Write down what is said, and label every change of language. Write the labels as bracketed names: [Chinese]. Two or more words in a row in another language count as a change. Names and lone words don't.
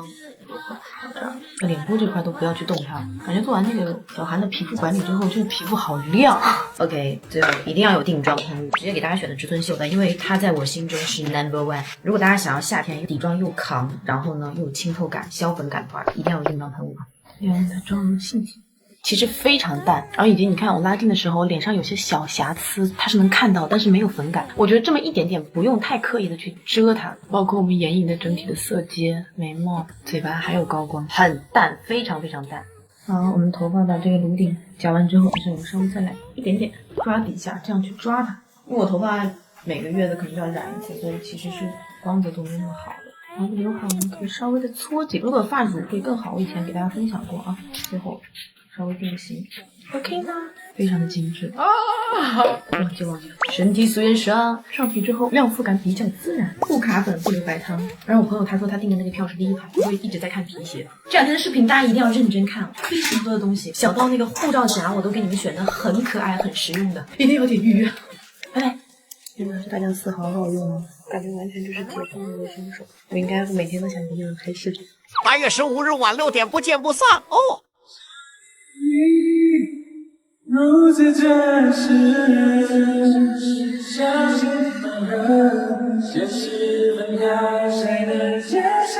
[Chinese] 這兒，臉部這塊都不要去動它，感覺做完那個小韓的皮膚管理之後，這個皮膚好亮。OK， 最後一定要有定妝噴霧，直接給大家選的植村秀的，因為它在我心中是 No.1。如果大家想要夏天底妝又扛，然後呢又有清透感、消粉感的話，一定要有定妝噴霧。因為它妝容細節其實非常淡，然後以及你看我拉近的時候，臉上有些小瑕疵，它是能看到，但是沒有粉感。我覺得這麼一點點，不用太刻意的去遮它。包括我們眼影的整體的色階、眉毛、嘴巴還有高光，很淡，非常非常淡。好，我們頭髮把這個顱頂夾完之後，我們稍微再來一點點抓底下，這樣去抓它。因為我頭髮每個月的可能就要染一次，所以其實是光澤都沒那麼好的。然後劉海我們可以稍微的搓緊，如果髮乳會更好。我以前給大家分享過啊，最後稍微定型 ，OK 呢，非常的精緻啊！忘記了，身體素顏霜上去之後，亮膚感比較自然，不卡粉，不留白湯。然後我朋友他說他訂的那個票是第一排，我會一直在看皮鞋。這兩天的視頻大家一定要認真看，非常多的東西，小到那個護照夾我都給你們選的很可愛、很實用的，一定要點預約。拜拜。真的是大醬絲好好用哦。感觉完全就是解放了我的双手。我应该每天都想跟你们拍视频。 8月15日晚6点不见不散哦。如此真实，相信放任，现实分开，谁能解？